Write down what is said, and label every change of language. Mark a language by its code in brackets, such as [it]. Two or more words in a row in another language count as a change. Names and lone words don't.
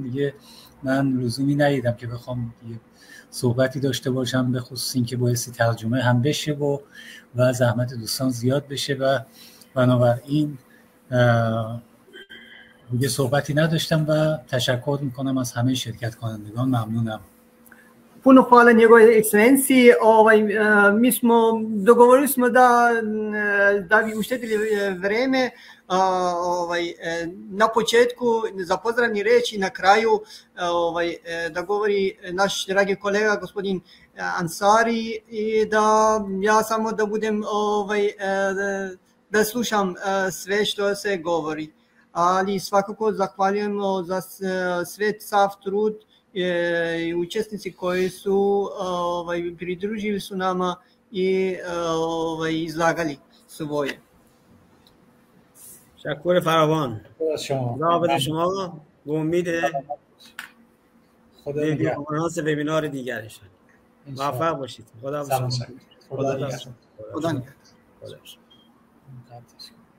[fa] دیگه من لزومی ندیدم که بخوام دیگه صحبتی داشته باشم، به خصوص این که بایستی ترجمه هم بشه و زحمت دوستان زیاد بشه و بنابراین دیگه صحبتی نداشتم و تشکر میکنم از همه شرکت کنندگان. ممنونم. [sr] Puno hvala njegove ekscelenciji. Mi smo dogovorili smo da bi uštedili vreme na početku za pozdravni reč i na kraju da govori naš dragi kolega gospodin Ansari i da ja samo da budem da slušam sve što se govori. Ali svakako zahvaljujemo za sve sav trud i učesnici koji su pridružili su nama i izlagali svoje. [fa] تشکر فراوان. خدا شما به امید کنفرانس وبینار دیگرش. موفق باشید. خدا نگهدار.